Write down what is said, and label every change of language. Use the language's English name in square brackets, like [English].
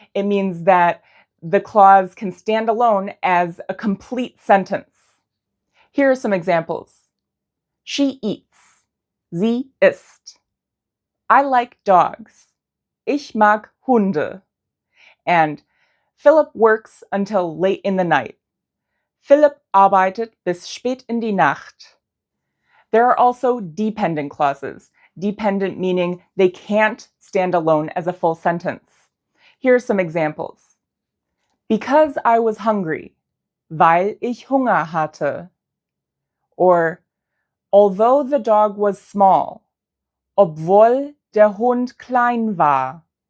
[English] It means that the clause can stand alone as a complete sentence. Here are some examples. She eats. [German] Sie isst. [English] I like dogs. [German] Ich mag Hunde. [English] And Philip works until late in the night. [German] Philip arbeitet bis spät in die Nacht. [English] There are also dependent clauses. Dependent meaning they can't stand alone as a full sentence. Here are some examples. Because I was hungry, [German] weil ich Hunger hatte. [English] Or, although the dog was small, [German] obwohl der Hund klein war.